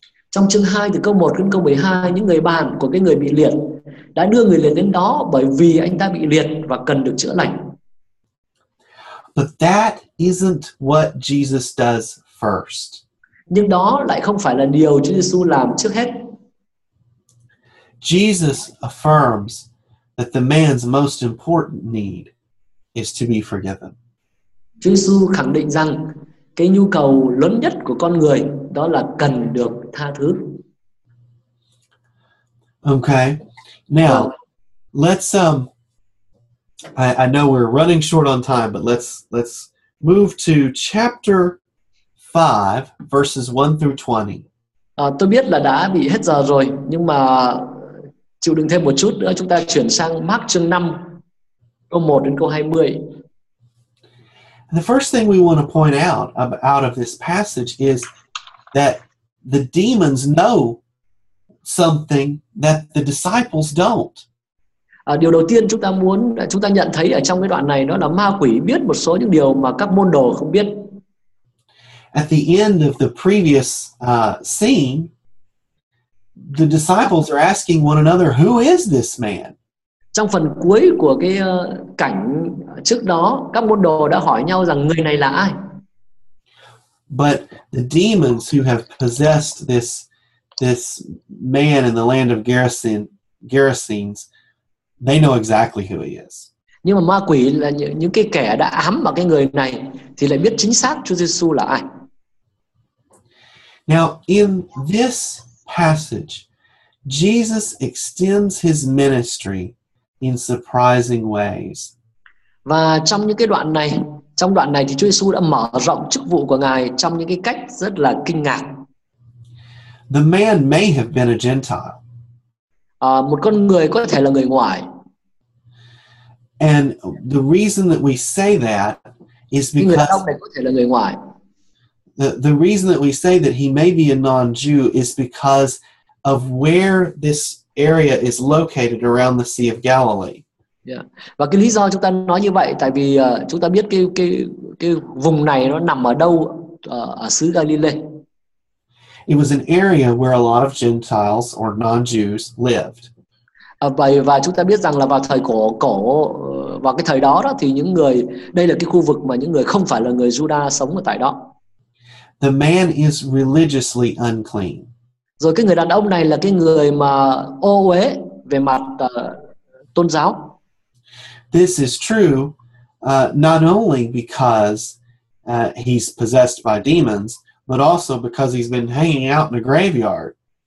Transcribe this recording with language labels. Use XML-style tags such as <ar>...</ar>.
<vi>Trong chương 2 từ câu 1 đến câu 12, những người bạn của cái người bị liệt đã đưa người liệt đến đó bởi vì anh ta bị liệt và cần được chữa lành.</vi> <en>But that isn't what Jesus does first.</en> <vi>Nhưng đó lại không phải là điều Chúa Giêsu làm trước hết.</vi> <en>Jesus affirms that the man's most important need is to be forgiven.</en> <vi>Chúa Giêsu khẳng định rằng cái nhu cầu lớn nhất của con người đó là cần được tha thứ.</vi> <en>Okay. Now, let's I know we're running short on time, but let's move to chapter 5, verses 1 through 20.</en> <vi>Tôi biết là đã bị hết giờ rồi, nhưng mà chịu đựng thêm một chút nữa, chúng ta chuyển sang Mác chương 5, câu 1 đến câu 20.</vi> <en>The first thing we want to point out of this passage is that the demons know something that the disciples don't.</en> <vi>Điều đầu tiên chúng ta nhận thấy ở trong cái đoạn này đó là ma quỷ biết một số những điều mà các môn đồ không biết.</vi> <en>At the end of the previous scene, the disciples are asking one another, "Who is this man?"</en> <vi>Trong phần cuối của cái cảnh trước đó, các môn đồ đã hỏi nhau rằng người này là ai.</vi> <en>But the demons who have possessed this man in the land of Gerasenes, they know exactly who he is.</en> <vi>Nhưng mà ma quỷ là những cái kẻ đã ám vào cái người này thì lại biết chính xác Chúa Giêsu là ai.</vi> <en>Now, in this passage, Jesus extends his ministry in surprising ways.</en> <vi>Và trong những cái đoạn này, trong đoạn này thì Chúa Giêsu đã mở rộng chức vụ của Ngài trong những cái cách rất là kinh ngạc.</vi> <en>The man may have been a Gentile.</en> <vi>Một con người có thể là người ngoài.</vi> <en>And the reason that we say that is</en> <vi>Người</vi> <en>because</en> <vi>đàn ông này có thể là người ngoài.</vi> <en>the reason that we say that he may be a non-Jew is because of where this area is located around the Sea of Galilee. Yeah.</en> <vi>Và cái lý do chúng ta nói như vậy tại vì chúng ta biết cái vùng này nó nằm ở đâu ở xứ Galilee.</vi> <en>It was an area where a lot of Gentiles or non-Jews lived.</en> <vi>Và chúng ta biết rằng là vào thời vào cái thời đó thì đây là cái khu vực mà những người không phải là người Juda sống ở tại đó.</vi> <en>The man is religiously unclean.</en> <vi>Rồi cái người đàn ông này là cái người mà ô uế về mặt tôn giáo.</vi> <en>This is true not only because he's possessed by demons, but also because he's been hanging out in a graveyard.</en>